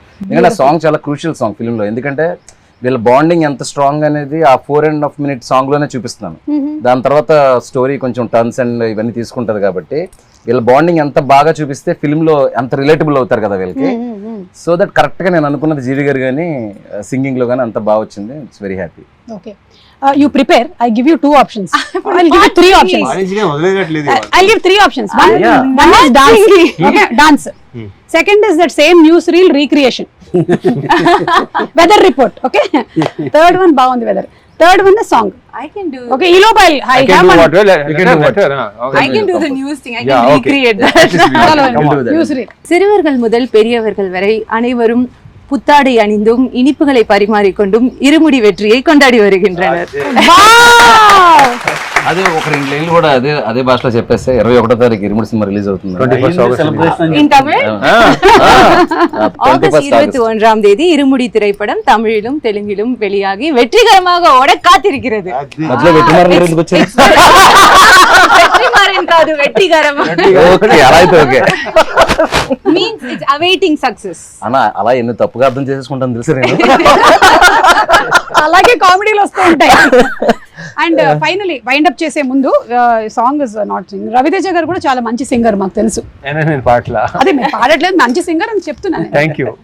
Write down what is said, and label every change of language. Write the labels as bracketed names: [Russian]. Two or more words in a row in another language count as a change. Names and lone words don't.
[Telugu] ఎందుకంటే ఆ సాంగ్ చాలా [English] crucial song film [Telugu] లో, ఎందుకంటే వీళ్ళ బాండింగ్ ఎంత స్ట్రాంగ్ అనేది ఆ 4.5 [English] minute song [Telugu] లోనే చూపిస్తున్నాను. దాని తర్వాత స్టోరీ కొంచెం [English] turns and [Telugu] ఇవన్నీ తీసుకుంటది కాబట్టి వీళ్ళ బాండింగ్ ఎంత బాగా చూపిస్తే ఫిల్మ్ లో ఎంత రిలేటబుల్ అవుతారు కదా వీళ్ళకి. [English] so that correct [Telugu] గా నేను అనుకున్నది జీవి గారు కానీ సింగింగ్ లో కానీ అంత బాగా వచ్చింది. [English] it's very happy. ఓకే, you prepare, I give you 2 options. I'll give you 3 options. I'll give 3 options. One is dance. Okay, dance. Second is that same news reel recreation. Weather report. Okay. Third one bagundi weather. Third one is song. I can do. Okay, Elope, I have one. I can do the news thing. I can recreate that. News reel. [Tamil] சிறுவர்கள் முதல் பெரியவர்கள் வரை அனைவரும் புத்தாடை அணிந்தும் இனிப்புகளை பரிமாறிக்கொண்டும் இருமுடி வெற்றியை கொண்டாடி வருகின்றனர். [Telugu] అదే ఒక 2 లైన్లు కూడా అదే భాషలో చెప్పేస్తే 21వ తారీఖు ఇరుముడి సినిమా రిలీజ్ అవుతుంది. [English] In Tamil? [Tamil] ஆகஸ்ட் 21ஆம் தேதி இருமுடி திரைப்படம் தமிழிலும் தெலுங்கிலும் வெளியாகி வெற்றிகரமாக ஓட காத்திருக்கிறது. [Telugu] మధ్యలో వెట్టిమారన్ ఎందుకు వచ్చారు? வெற்றிமாறன் కాదు, వెట్టిగరం. ఓకే, అలా అయితే ఓకే. [English] Means it's awaiting success. [Telugu] అన్నా అలా ఎన్ని తప్పుగా అర్థం చేసుకుంటాను తెలుసు నేను. అలాగే కామెడీలు వస్తూ ఉంటాయి. [English] and finally wind up [Telugu] చేసే ముందు [English] song is not sing. [Telugu] రవితేజ గారు కూడా చాలా మంచి సింగర్ మాకు తెలుసు. నేను పాటలా అదే మీరు పాడట్లేదు, మంచి సింగర్ అని చెప్తున్నాను. [English] thank you.